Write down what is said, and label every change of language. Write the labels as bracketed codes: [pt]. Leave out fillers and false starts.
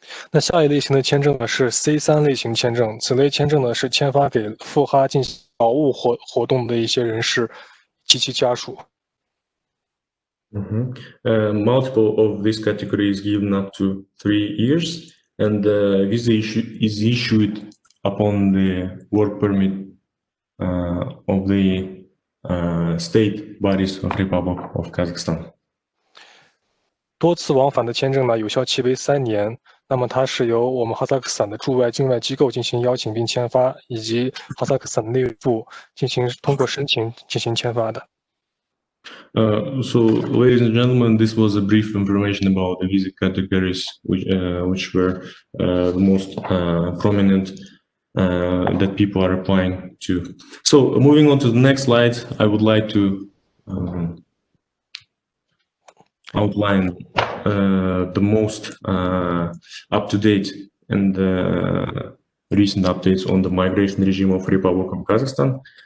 [zh] 那下一类型的签证呢是 C3 类型签证，此类签证呢是签发给赴哈进行劳务活动的一些人士及其家属。 [en] Multiple of this category is given up to 3 years, and visa is issued upon the work permit of the state bodies of Republic of Kazakhstan. [zh] 多次往返的签证呢，有效期为3年。那么它是由我们哈萨克斯坦的驻外境外机构进行邀请并签发，以及哈萨克斯坦的内务部进行通过申请进行签发的。 [en] So, ladies and gentlemen, this was a brief information about the visa categories which were the most prominent that people are applying to. So, moving on to the next slide, I would like to outline the most up-to-date and recent updates on the migration regime of Republic of Kazakhstan.